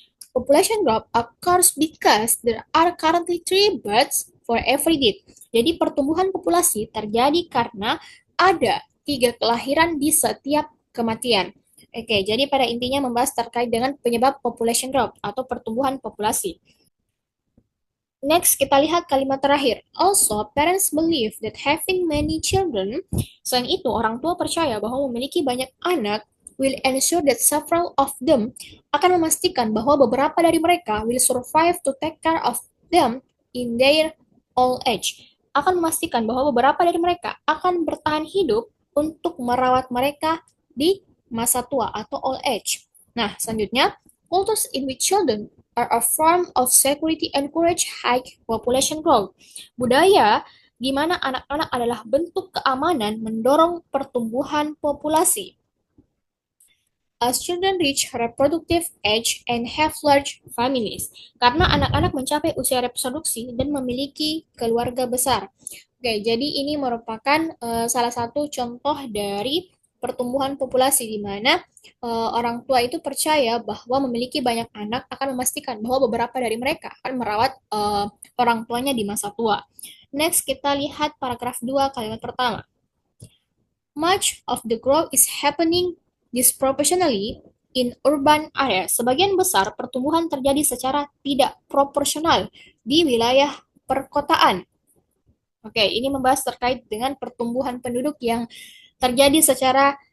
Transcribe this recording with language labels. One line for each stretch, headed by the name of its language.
English: Population growth occurs because there are currently 3 births for every death.
Indonesian: Jadi pertumbuhan populasi terjadi karena ada 3 kelahiran di setiap kematian. Oke, jadi pada intinya membahas terkait dengan penyebab population growth atau pertumbuhan populasi.
English: Next,
Indonesian: kita lihat kalimat terakhir.
English: Also, parents believe that having many children,
Indonesian: selain itu, orang tua percaya bahwa memiliki banyak anak
English: will ensure that several of them
Indonesian: akan memastikan bahwa beberapa dari mereka
English: will survive to take care of them in their old age.
Indonesian: Akan memastikan bahwa beberapa dari mereka akan bertahan hidup untuk merawat mereka di masa tua atau old age. Nah, selanjutnya,
English: cultures in which children are a form of security encourage high population growth.
Indonesian: Budaya di mana anak-anak adalah bentuk keamanan mendorong pertumbuhan populasi.
English: As children reach reproductive age and have large families.
Indonesian: Karena anak-anak mencapai usia reproduksi dan memiliki keluarga besar. Oke, jadi ini merupakan salah satu contoh dari pertumbuhan populasi di mana orang tua itu percaya bahwa memiliki banyak anak akan memastikan bahwa beberapa dari mereka akan merawat orang tuanya di masa tua. Next, kita lihat paragraf 2 kalimat pertama.
English: Much of the growth is happening disproportionately in urban areas.
Indonesian: Sebagian besar pertumbuhan terjadi secara tidak proporsional di wilayah perkotaan. Oke, ini membahas terkait dengan pertumbuhan penduduk yang terjadi secara